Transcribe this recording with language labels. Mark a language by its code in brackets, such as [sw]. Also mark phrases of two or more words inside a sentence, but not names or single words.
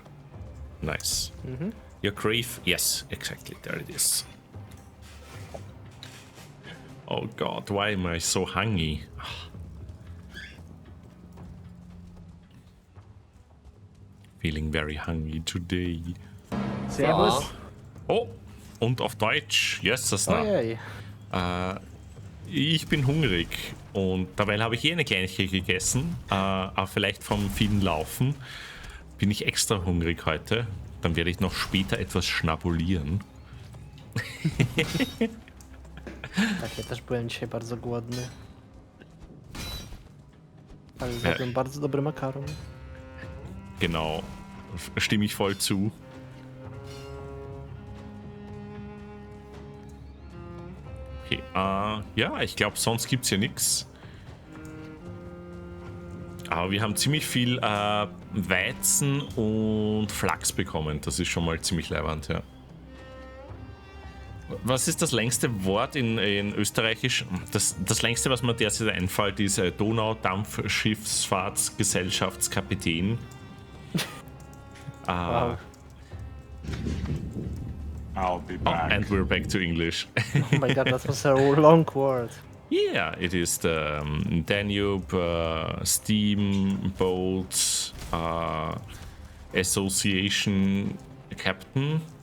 [en] Nice. Mm-hmm. Your grave? Yes, exactly. There it is. Oh god, why am I so hungry? Feeling very hungry today. [de] Servus. Oh, und auf Deutsch. Yes, das Oh, na. yay. Ich bin hungrig und dabei habe ich eine Kleinigkeit gegessen, aber vielleicht vom vielen Laufen bin ich extra hungrig heute. Dann werde ich noch später etwas schnabulieren. [pl] Tak, ja też byłem dzisiaj bardzo głodny. Ale zjadłem bardzo dobry makaron. [de] Genau, stimme ich voll zu. Okay, ja, ich glaube, sonst gibt es hier nichts. Aber wir haben ziemlich viel Weizen und Flachs bekommen. Das ist schon mal ziemlich leibend, ja. Was ist das längste Wort in Österreichisch? Das längste, was mir derzeit einfällt, ist Donaudampfschifffahrtsgesellschaftskapitän. Wow. [en] I'll be back. And we're back to English. Oh my god, that was a long word. Yeah, it is the Danube Steamboat Association Captain.